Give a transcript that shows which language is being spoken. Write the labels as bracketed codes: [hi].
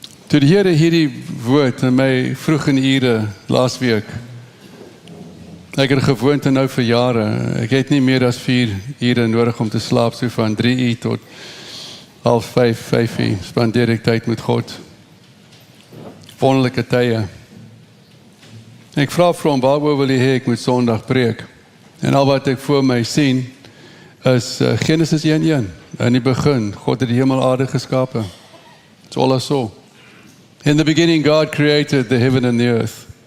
[af] Toe die Here hierdie woord in my vroeg in die ure laas week, ek het 'n gewoonte nou vir jare, ek het nie meer as 4 ure nodig om te slaap, so van 3 uur tot 4:30, 5 uur, spandeer ek tyd met God. Wonderlike tye. Ek vra vir hom, waaroor wil jy hê ek moet Sondag preek? En al wat ek voor my sien, is Genesis 1:1. In die begin, God het die hemel aarde geskape. [en] It's all I saw. In the beginning, God created the heaven and the earth.